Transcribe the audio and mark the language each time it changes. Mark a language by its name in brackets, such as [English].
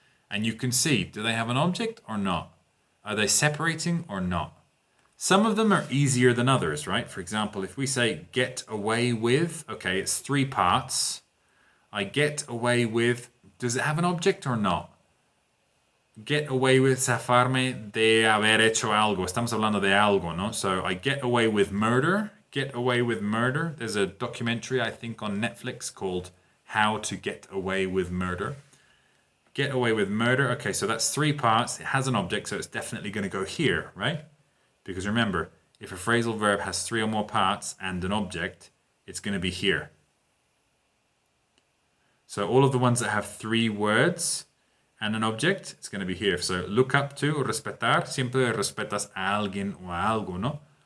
[English] And you can see, do they have an object or not? Are they separating or not? Some of them are easier than others, right? For example, if we say get away with, okay, it's 3 parts. I get away with, does it have an object or not? Get away with, [Spanish] zafarme de haber hecho algo. Estamos hablando de algo, ¿no? [English] So I get away with murder. Get away with murder. There's a documentary, I think, on Netflix called How to Get Away with Murder. Get away with murder. Okay, so that's 3 parts. It has an object, so it's definitely going to go here, right? Because remember, if a phrasal verb has 3 or more parts and an object, it's going to be here. So all of the ones that have 3 words and an object, it's going to be here. So look up to, [Spanish] respetar, siempre respetas a alguien o a algo, ¿no?